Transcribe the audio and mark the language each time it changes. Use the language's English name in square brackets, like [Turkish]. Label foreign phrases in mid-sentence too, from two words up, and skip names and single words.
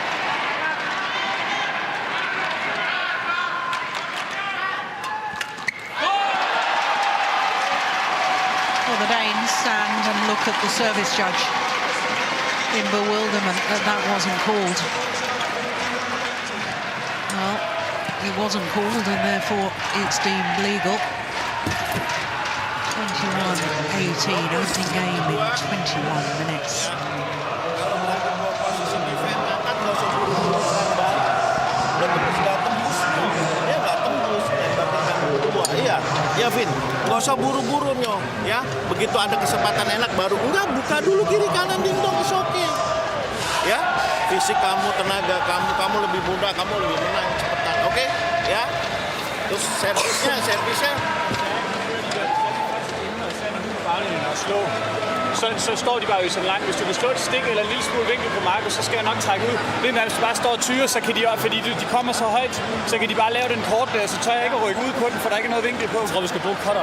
[English] Well, the Danes stand and look at the service judge in bewilderment that that wasn't called. Well, it wasn't called and therefore it's deemed legal. 21-18, opening game in 21 minutes. [Indonesian] Iya, Vin, nggak usah buru-buru Nyo, ya. Begitu ada kesempatan enak baru enggak, buka dulu kiri kanan dingdong, [English] is okay. [Indonesian] Ya, fisik kamu, tenaga kamu lebih mudah, kamu lebih menang cepetan, oke? Ya. Terus servisnya. [Danish] Så står de bare jo så langt. Hvis du kan slå et stik eller en lille smule vinkel på Markus, så skal jeg nok trække ud. Hvis man bare står og tyrer, så kan de også, fordi de kommer så højt, så kan de bare lave den kort der, så tør jeg ikke at rykke ud på den, for der er ikke noget vinkel på. Jeg tror, vi skal bruge cutter.